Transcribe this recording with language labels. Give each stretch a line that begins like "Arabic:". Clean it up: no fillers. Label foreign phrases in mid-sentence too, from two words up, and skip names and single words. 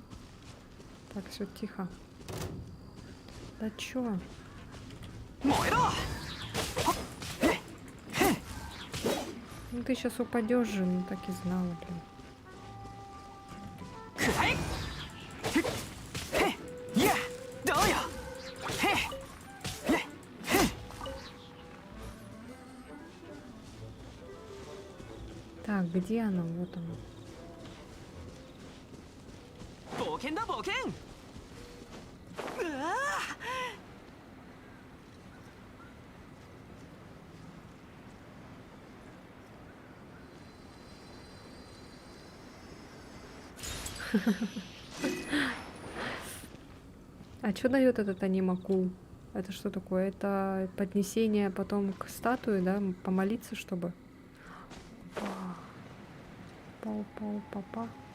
Russian: Так, все тихо. Да чё?
Japanese: 燃えろ
Russian: Ну ты сейчас упадешь же, ну так и знала, блин.
Japanese: くらえへっいやどうよへっねへっ
Russian: Так, где она? Вот она.
Japanese: 冒険だ冒険うわあ
Russian: А что дает этот анимакул? Это что такое? Это поднесение потом к статуе, да? Помолиться, чтобы? Пау-пау-папа.